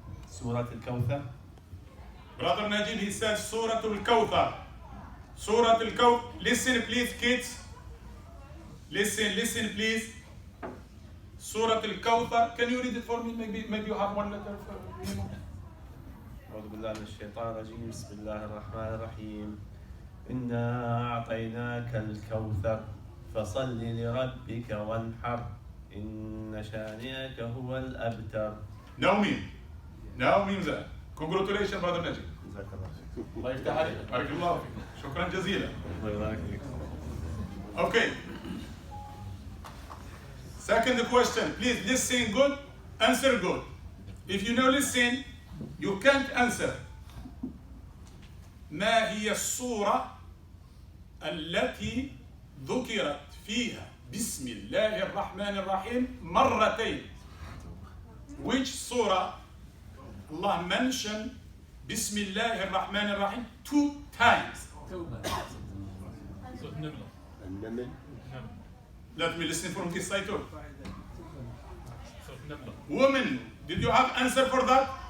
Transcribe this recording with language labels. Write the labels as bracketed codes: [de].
[en] Surah Al-Kawthar. Brother Najeed, he says Surah Al-Kawthar. Surah Al-Kawthar. Listen, please, kids. Listen, please. Surah Al-Kawthar. Can you read it for me? Maybe you have one letter for me. [ar] أعوذ بالله من الشيطان الرجيم بسم الله الرحمن الرحيم إنا أعطيناك الكوثر فصل لربك وانحر إن شانئك هو الأبتر. [en] Now means that. Congratulations, Brother Najeed. [ar] جزاك الله خير. الله يفتح عليك. بارك الله فيك. شكرا جزيلا. الله يبارك فيك. [en] Okay. Second question. Please listen good, answer good. If you know listen, you can't answer. [ar] ما هي الصورة التي ذكرت فيها بسم الله الرحمن الرحيم مرتين? [en] Which surah Allah mentioned [ar] بسم الله الرحمن الرحيم [en] 2 times? [ar] النمل. [en] Let me listen from this side too. Women, did you have answer for that?